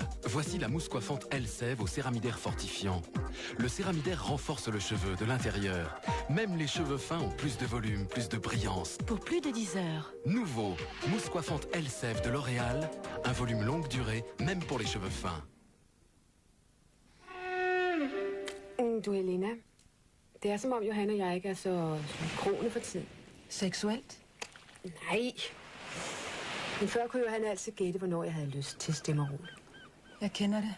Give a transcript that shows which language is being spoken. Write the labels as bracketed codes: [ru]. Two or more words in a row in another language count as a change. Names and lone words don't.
[fr] Voici la mousse coiffante Elseve au céramidaire fortifiant. Le céramidaire renforce le cheveu de l'intérieur. Même les cheveux fins ont plus de volume, plus de brillance. Pour plus de 10 heures. Nouveau, mousse coiffante Elseve de L'Oréal. Un volume longue durée, même pour les cheveux fins. [da] Du Helena, det som om Johan og jeg ikke så krone for tiden. Seksuelt? Nej. Men før kunne Johan altid gætte, hvornår jeg havde lyst til stemmerol. Jeg kender det.